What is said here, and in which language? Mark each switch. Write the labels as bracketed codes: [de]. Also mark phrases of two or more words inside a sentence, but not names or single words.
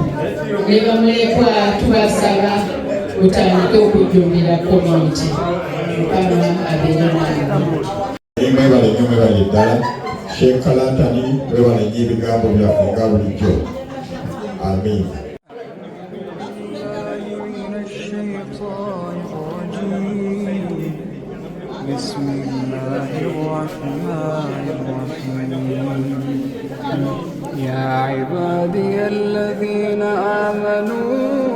[lg] Ne bamulekwa tubasaba mutandike okujjumbira community. Mukama abeere nange. Mwebale nnyo, mwebale ddala. Sheikh Kalantani, mwebale nnyo ebigambo byaffe nga bulijjo. Amin. [ar] بسم الله الرحمن الرحيم يا عبادي الذين آمنوا